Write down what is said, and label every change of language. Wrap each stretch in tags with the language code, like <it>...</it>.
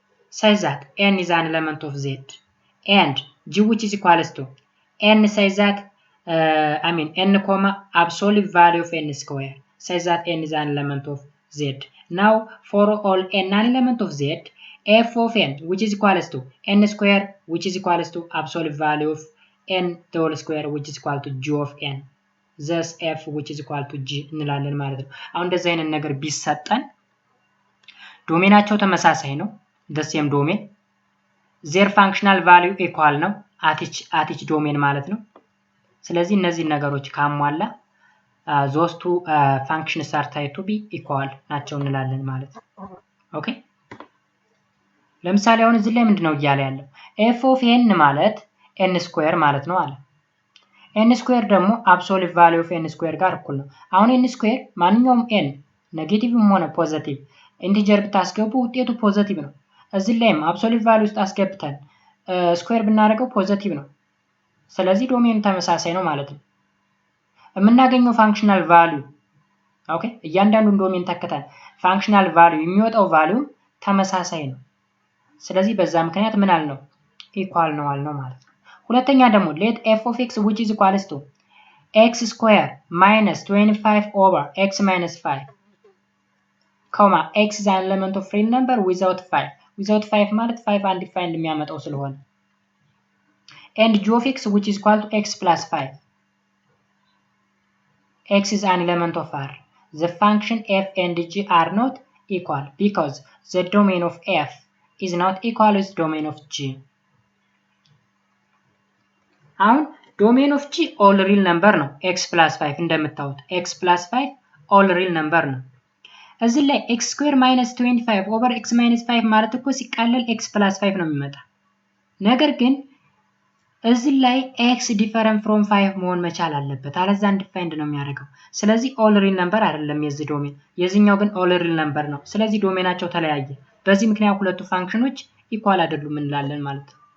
<en>says that n is an element of z and g which is equals to n says that n comma absolute value of n square says that n is an element of z. Now for all n an element of z, f of n which is equals to n square which is equals to absolute value of n the whole square which is equal to g of n. Thus f which is equal to g</en> <am>እንላለን ማለት ነው። አሁን እንደዚህ አይነት ነገር ቢሰጠን ዶሜናቸው ተመሳሳይ ነው</am> <en>the same domain their functional value equal</en> <am>ነው</am> <en>at each domain</en> <am>ማለት ነው። ስለዚህ እነዚህ ነገሮች ካሟላ</am> <en>those two functions are said to be equal</en> <am>ናቸው እንላለን ማለት ነው። ኦኬ ለምሳሌ አሁን እዚህ ላይ ምንድነው እያለ ያለው f of n ማለት n ስኩዌር ማለት ነው አለ። n ስኩዌር ደግሞ</am> <en>absolute value of n</en> <am>ስኩዌር ጋር እኩል ነው። አሁን n ስኩዌር ማንኛውም n ኔጌቲቭም ሆነ ፖዚቲቭ ኢንቲጀር ብታስገቡ ውጤቱ ፖዚቲቭ ነው። እዚህ ላይም absolute value ውስጥ አስገብተን ስኩዌር ብናደርገው ፖዚቲቭ ነው። ስለዚህ ዶሜኑ ተመሳሳይ ነው ማለት ነው። የምናገኘው ፋንክሽናል ቫልዩ ኦኬ እያንዳንዱን ዶሜን ተከተን ፋንክሽናል ቫልዩ የሚወጣው ቫልዩ ተመሳሳይ ነው። ስለዚህ በዛ ምክንያት ምን አልነው?</am> <en>ኢኳል ነው አልነው ማለት ነው። ሁለተኛ ደግሞ let f of x which is equals to x square minus 25 over x minus 5 comma x is an element of real number without 5</en> <am>ማለት 5 undefined የሚያመጣው ስለሆነ</am> <en>and g of x which is equal to x plus 5 x is an element of R. The function f and g are not equal because the domain of f is not equal with domain of g.</en> <am>አሁን domain of g all real number ነው x plus 5 እንደምታዩት x plus 5 all real number ነው። እዚህ ላይ</am> <en>x square minus 25 over x minus 5</en> <am>ማለት እኮ ሲቃለል x plus 5 ነው የሚመጣ። ነገር ግን እዚህ ላይ</am> <en>x different from 5</en> <am>መሆን መቻል አለበት አለዛ undefined ነው የሚያደርገው። ስለዚህ all real number አይደለም የዚህ ዶሜን የዚህኛው ግን all real number ነው። ስለዚህ ዶሜናቸው ተለያየ። በዚህ ምክንያት ሁለቱ ፋንክሽኖች ኢኳል አይደሉም እንላለን ማለት ነው።</am>